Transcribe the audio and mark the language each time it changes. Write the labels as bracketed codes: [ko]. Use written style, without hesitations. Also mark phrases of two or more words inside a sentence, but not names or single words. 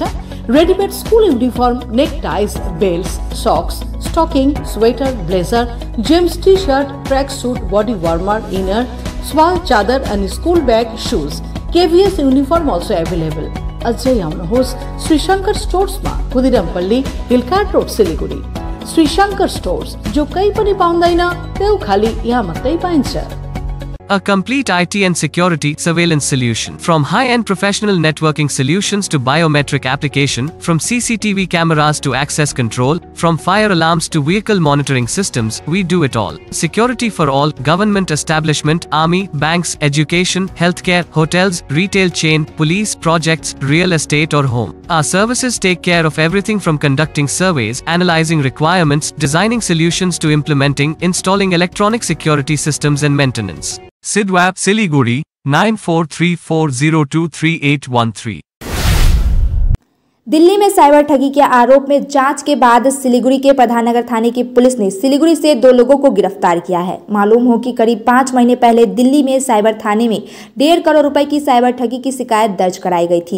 [en] readymade school uniform, neck ties, belt, socks, stocking, sweater, blazer, James T-shirt, track suit, body warmer, inner, shawl chadar और school bag, shoes, KVS uniform also available। [ne] अझै आउनुहोस् श्री शंकर स्टोर्स में, खुदिरामपल्ली, हिलकार्ट रोड, सिलीगुडी। श्री शंकर स्टोर्स, जो कहीं पनि पाउँदैन त्यो खाली यहाँ मात्रै पाइन्छ। [en] a complete IT and security surveillance solution. From high-end professional networking solutions to biometric application, from CCTV cameras to access control, from fire alarms to vehicle monitoring systems, we do it all. Security for all, government establishment, army, banks, education, healthcare, hotels, retail chain, police, projects, real estate or home. Our services take care of everything from conducting surveys, analyzing requirements, designing solutions to implementing, installing electronic security systems and maintenance. Sidwap, Siliguri, 9434023813. [hi] दिल्ली में साइबर ठगी के आरोप में जांच के बाद सिलीगुड़ी के प्रधाननगर थाने की पुलिस ने सिलीगुड़ी से 2 लोगों को गिरफ्तार किया है। मालूम हो कि करीब 5 महीने पहले दिल्ली में साइबर थाने में 1.5 करोड़ रुपए की साइबर ठगी की शिकायत दर्ज कराई गई थी।